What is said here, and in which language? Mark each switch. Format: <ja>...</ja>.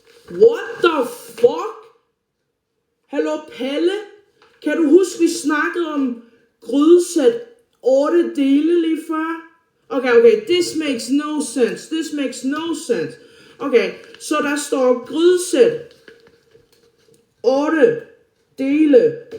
<en>What the fuck? Hallo Palle?</en> <da>Kan du huske, vi snakkede om grydesæt 8 dele lige før?</da> <en>Okay, this makes no sense.</en> <da>Okay, så der står grydesæt 8 dele.</da>